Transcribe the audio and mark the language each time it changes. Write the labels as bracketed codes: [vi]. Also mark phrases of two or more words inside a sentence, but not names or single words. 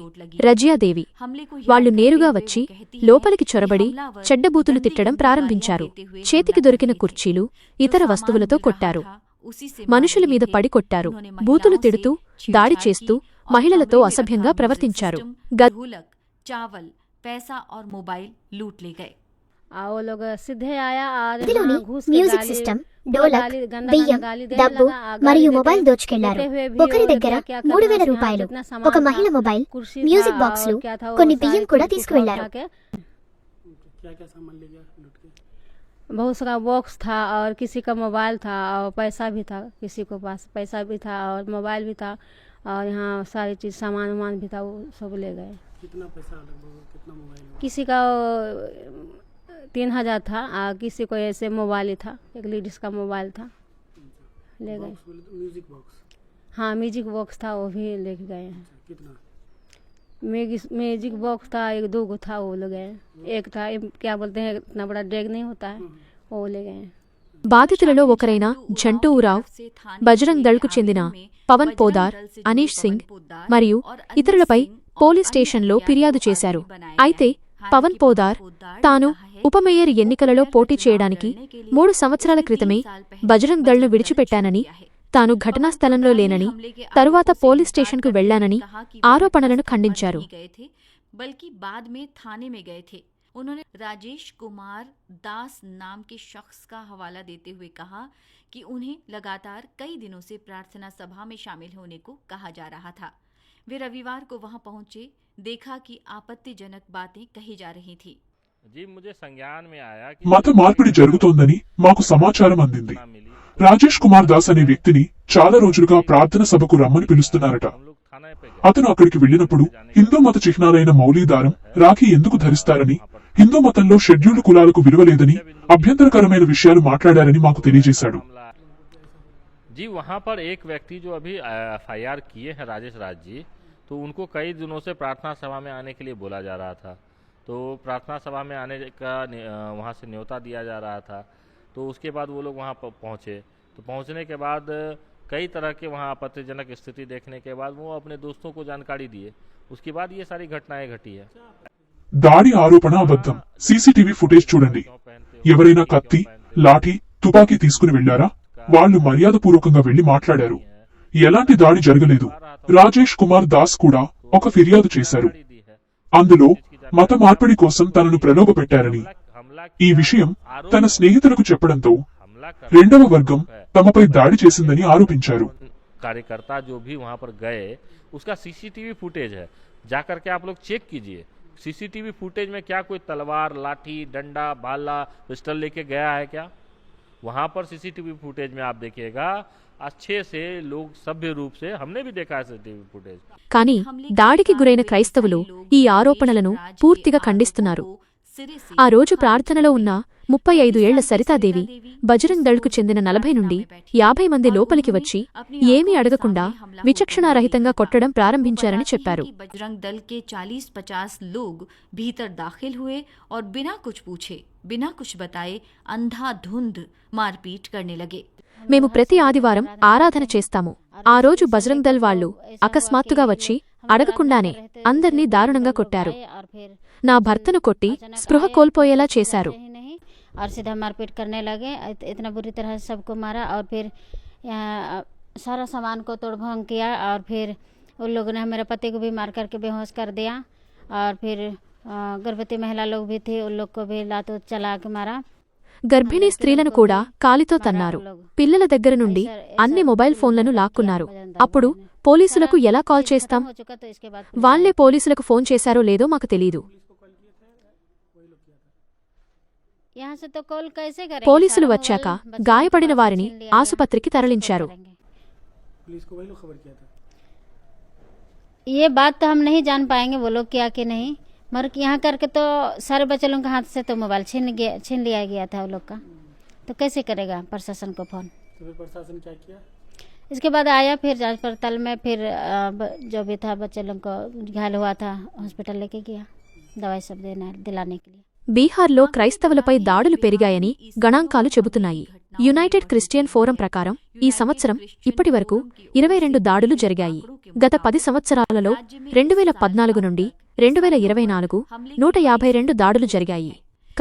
[te] రజియాదేవి వాళ్లు నేరుగా వచ్చి లోపలికి చొరబడి చెడ్డబూతులు తిట్టడం ప్రారంభించారు. చేతికి దొరికిన కుర్చీలు, ఇతర వస్తువులతో కొట్టారు. మనుషుల మీద పడి కొట్టారు, బూతులు తిడుతూ దాడి చేస్తూ మహిళలతో అసభ్యంగా ప్రవర్తించారు. [hi] चावल पैसा और मोबाइल लूट ले गए। वो लोग सीधे आया और [te] గదిలోని [hi] यहाँ घुस के [te] మ్యూజిక్ [hi] गाली- [te] సిస్టమ్, డోలక్, [hi] गाली- गंदा- [te] బియ్యం, [hi] गाली देने [te] డబ్బు [hi] लगा, गाली [te] మరియు [hi] देते- [te] మొబైల్ దోచుకెళ్లారు. [hi] देते हुए भी [te] ఒకరి [hi] वो [te] దగ్గర [hi] क्या करना [te] 3000 [hi] उसके [te] రూపాయలు, [hi] हाथ जितना सामान [te] ఒక మహిళ [hi] था, [te] మొబైల్, [hi] कुर्सी [te] మ్యూజిక్ [hi] था [te] బాక్సులు, [hi] और क्या था, वो [te] కొన్ని [hi] सारी [te] బియ్యం కూడా [hi] चीज़ [te] తీసుకువెళ్లారు. [hi] उठा के बहुत सारा बॉक्स था और किसी का मोबाइल था और पैसा भी था, किसी को पास पैसा भी था और मोबाइल भी था और यहाँ सारी चीज़ सामान वामान भी था, वो सब ले गए। कितना पैसा लगभग, कितना मोबाइल? किसी का 3000 था और किसी को ऐसे मोबाइल ही था, एक लेडीज का मोबाइल था, ले गए। [en] music box [hi] हाँ [en] music box [hi] था, वो भी लेके गए हैं। कितना? [en] music box [hi] था, एक दो गो था, वो ले गए। एक था क्या बोलते हैं, इतना बड़ा डेग नहीं होता है, वो ले गए। [te] బాధితులలో ఒకరైన ఝంటూరావ్, బజరంగ్ దళ్కు చెందిన పవన్ పోదార్, అనీష్ సింగ్ మరియు ఇతరులపై పోలీస్ స్టేషన్లో ఫిర్యాదు చేశారు. అయితే పవన్ పోదార్ తాను ఉప మేయర్ ఎన్నికలలో పోటీ చేయడానికి 3 సంవత్సరాల క్రితమే బజరంగ్ దళ్ను విడిచిపెట్టానని, తాను ఘటనా స్థలంలో లేనని, తరువాత పోలీస్ స్టేషన్కు వెళ్లానని ఆరోపణలను ఖండించారు. [hi] बल्कि बाद में थाने में गए थे। उन्होंने राजेश कुमार दास नाम के शख्स का हवाला देते हुए कहा कि उन्हें लगातार कई दिनों से प्रार्थना सभा में शामिल होने को कहा जा रहा था। वे रविवार को वहां पहुंचे, देखा कि आपत्तिजनक बातें कही जा रही थी। जी मुझे संज्ञान में आया कि [te] మత మార్పిడి జరుగుతోందని మాకు సమాచారం అందింది. రాజేష్ కుమార్ దాస్ అనే వ్యక్తిని చాలా రోజులుగా ప్రార్థన సభకు రమ్మని పిలుస్తున్నారట. [hi] हम लोग थाने पे गए। [te] అతను అక్కడికి వెళ్లినప్పుడు హిందూ మత చిహ్నాలైన మౌలీదారం, రాఖీ ఎందుకు ధరిస్తారని, హిందూ మతంలో షెడ్యూల్డ్ కులాలకు విలువ లేదని, అభ్యంతరకరమైన విషయాలు మాట్లాడారని మాకు తెలియజేశాడు. [hi] जी वहाँ पर एक व्यक्ति जो अभी FIR किए हैं राजेश राज जी, तो उनको कई दिनों से प्रार्थना सभा में आने के लिए बोला जा रहा था। तो प्रार्थना सभा में आने का वहाँ से न्योता दिया जा रहा था। तो उसके बाद वो लोग वहाँ पहुँचे। तो पहुँचने के बाद कई तरह के वहाँ आपत्तिजनक स्थिति देखने के बाद वो अपने दोस्तों को जानकारी दिए। उसके बाद ये सारी घटनाएं घटी है। [te] దాడి ఆరోపణ అబద్ధం. [en] CCTV footage [te] చూడండి. ఎవరైనా కత్తి, లాఠీ, తుపాకీ తీసుకుని వెళ్లారా? వాళ్లు మర్యాదపూర్వకంగా వెళ్లి మాట్లాడారు. ఎలాంటి దాడి జరగలేదు. రాజేష్ కుమార్ దాస్ కూడా ఒక ఫిర్యాదు చేశారు. అందులో మత మార్పిడి కోసం తనను ప్రలోభపెట్టారని, ఈ విషయం తన స్నేహితులకు చెప్పడంతో రెండవ వర్గం తమపై దాడి చేసిందని ఆరోపించారు. [hi] कार्यकर्ता जो भी वहाँ पर गए उसका [en] CCTV footage [hi] है, जाकर के आप लोग चेक कीजिए। [en] CCTV footage [hi] में क्या कोई तलवार, लाठी, डंडा, भाला, पिस्टल लेके गया है क्या? वहाँ पर [en] CCTV footage [hi] में आप देखिएगा अच्छे से लोग सभ्य रूप से, हमने भी देखा है [en] CCTV footage. [te] కానీ దాడికి గురైన క్రైస్తవులు ఈ ఆరోపణలను పూర్తిగా ఖండిస్తున్నారు. ఆ రోజు ప్రార్థనలో ఉన్న 35 ఏళ్ల సరితాదేవి బజరంగ్ దళ్కు చెందిన 40 నుండి 50 మంది లోపలికి వచ్చి ఏమీ అడగకుండా విచక్షణారహితంగా కొట్టడం ప్రారంభించారని చెప్పారు. [hi] बजरंग दल के 40-50 लोग भीतर दाखिल हुए और बिना कुछ पूछे, बिना कुछ बताए अंधाधुंध मारपीट करने लगे। [te] మేము ప్రతి ఆదివారం ఆరాధన చేస్తాము. ఆ రోజు బజరంగ్ దళ్ వాళ్లు అకస్మాత్తుగా వచ్చి అడగకుండానే అందర్నీ దారుణంగా కొట్టారు. నా భర్తను కొట్టి స్పృహ కోల్పోయేలా చేశారు. [hi] और सीधा मारपीट करने लगे, इतना बुरी तरह से सबको मारा और फिर सारा सामान को तोड़भंग किया और फिर उन लोगों ने मेरे पति को भी मार करके बेहोश कर दिया और फिर गर्भवती महिला लोग भी थे, उन लोग को भी लात चला के मारा। [te] గర్భిణీ స్త్రీలను కూడా కాలితో తన్నారు. పిల్లల దగ్గర నుండి అన్ని మొబైల్ ఫోన్లను లాక్కున్నారు. అప్పుడు పోలీసులకు ఎలా కాల్ చేస్తాం? వాళ్లే పోలీసులకు ఫోన్ చేశారో లేదో మాకు తెలీదు. పోలీసులు వచ్చాక గాయపడిన వారిని ఆసుపత్రికి తరలించారు. [hi] पुलिस को वही लोग खबर किया था। ये बात तो हम नहीं जान पाएंगे वो लोग क्या कि नहीं, मगर यहाँ करके तो सारे बच्चे लोगों के हाथ से तो मोबाइल छीन लिया गया था वो लोग का, तो कैसे करेगा प्रशासन को फोन? तो फिर प्रशासन क्या किया? इसके बाद आया फिर जांच पड़ताल में, फिर जो भी था बच्चे लोग को घायल हुआ था हॉस्पिटल लेके गया दवाई सब दिलाने के लिए। [te] బీహార్లో క్రైస్తవులపై దాడులు పెరిగాయని గణాంకాలు చెబుతున్నాయి. యునైటెడ్ క్రిస్టియన్ ఫోరం ప్రకారం ఈ సంవత్సరం ఇప్పటివరకు 22 దాడులు జరిగాయి. గత 10 సంవత్సరాలలో 2014 నుండి 2024 152 దాడులు జరిగాయి.